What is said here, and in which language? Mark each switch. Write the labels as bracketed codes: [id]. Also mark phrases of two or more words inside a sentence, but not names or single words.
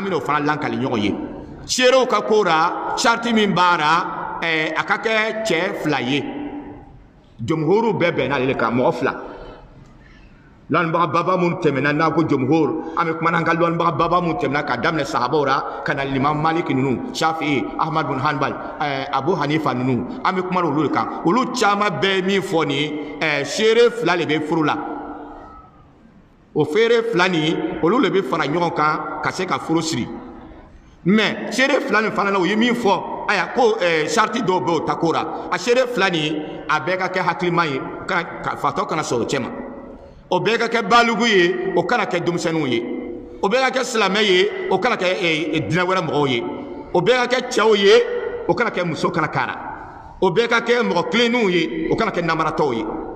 [bm] bɛna o fana lankali ɲɔgɔn ye seerew ka ko la sariti min b'a la a ka kɛ cɛ fila ye jumhuru bɛɛ bɛnna ale kan mɔgɔ fila lɔnnibaga baba minnu tɛmɛna n'a ko jumhur an bɛ kumana an ka lɔnnibaga baba minnu tɛmɛna ka daminɛ sahabaw la ka na limam maliki ninnu shafi'i ahmad bin hanbal abu hanifa ninnu an bɛ kumana olu de kan olu caman bɛɛ min fɔ nin seere fila de bɛ furu la o feere fila nin olu de bɛ fara ɲɔgɔn kan ka se ka furu siri mais seere fila nin fana la o ye min fɔ aya ko sarti dɔw bɛ o ta ko la a seere fila nin a bɛɛ ka kɛ hakilima ye fatɔ kana sɔrɔ o cɛ ma o bɛɛ ka kɛ balugu ye o kana kɛ denmisɛnninw ye o bɛɛ ka kɛ silamɛ ye o kana kɛ dinɛ wɛrɛ mɔgɔw ye o bɛɛ ka kɛ cɛw ye o kana kɛ muso kana kara o bɛɛ ka kɛ mɔgɔ tilennenw ye o kana kɛ namaratɔw ye